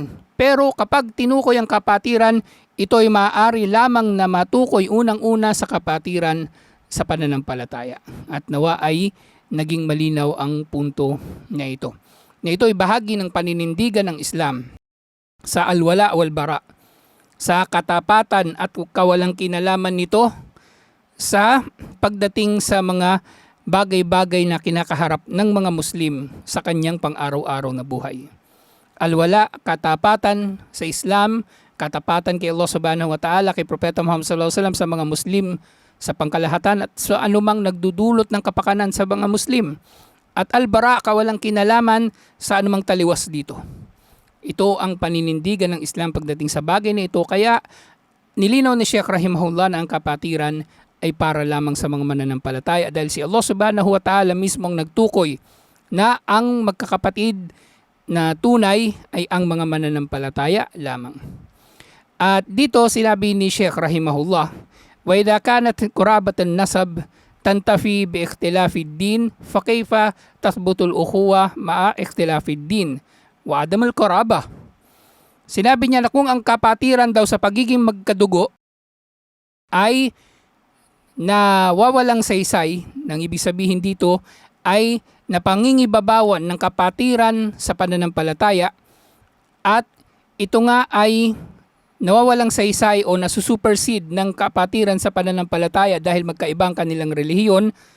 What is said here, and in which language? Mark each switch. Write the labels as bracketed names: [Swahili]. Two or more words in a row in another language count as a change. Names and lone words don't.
[Filipino] Pero kapag tinukoy ang kapatiran, ito ay maaari lamang na matukoy unang-una sa kapatiran sa pananampalataya. At nawa ay naging malinaw ang punto na ito. Na ito ay bahagi ng paninindigan ng Islam sa [Arabic] الولاء والبراء, [Filipino] sa katapatan at kawalang kinalaman nito sa pagdating sa mga bagay-bagay na kinakaharap ng mga Muslim sa kanyang pang-araw-araw na buhay. Al-wala, katapatan sa Islam, katapatan kay Allah [Arabic] سبحانه وتعالى, [Filipino] kay Propeta Muhammad [Arabic] صلى الله عليه وسلم, [Filipino] sa mga Muslim sa pangkalahatan at sa anumang nagdudulot ng kapakanan sa mga Muslim. At al-bara, kawalang kinalaman sa anumang taliwas dito. Ito ang paninindigan ng Islam pagdating sa bagay na ito. Kaya nilinaw ni Sheikh rahimahullah na ang kapatiran ay para lamang sa mga mananampalataya dahil si Allah [Arabic] سبحانه وتعالى [Filipino] mismo ang nagtukoy na ang magkakapatid na tunay ay ang mga mananampalataya lamang. At dito sinabi ni Sheikh [Arabic] رحمه الله، وإذا كانت قرابة النسب تنتفي باختلاف الدين فكيف تثبت الأخوة مع اختلاف الدين وعدم القرابة. [Filipino] Sinabi niya na kung ang kapatiran daw sa pagiging magkadugo ay nawawalang saysay, nang ibig sabihin dito ay napangingibabawan ng kapatiran sa pananampalataya at ito nga ay nawawalang saysay o nasusupersede ng kapatiran sa pananampalataya dahil magkaibang kanilang relihiyon,